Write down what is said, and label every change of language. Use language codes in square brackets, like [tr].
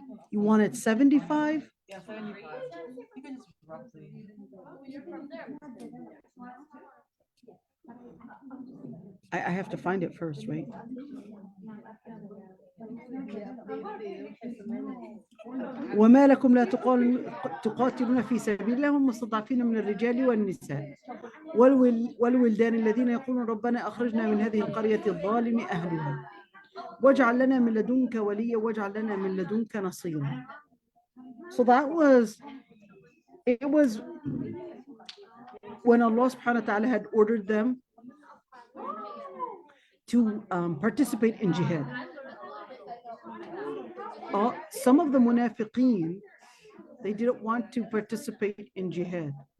[en] You wanted 75? Yeah, 75. You can just roughly. I have to find it first, right? [ar] وما لكم لا تقاتلون في سبيل الله والمستضعفين من الرجال والنساء والولدان الذين يقولون ربنا أخرجنا من هذه القرية الظالم أهلها واجعل لنا من لدنك وليا واجعل لنا من لدنك نصيرا. [en] So that was, it was when Allah subhanahu wa ta'ala had ordered them to participate in jihad. Some of the munafiqeen, they didn't want to participate in jihad.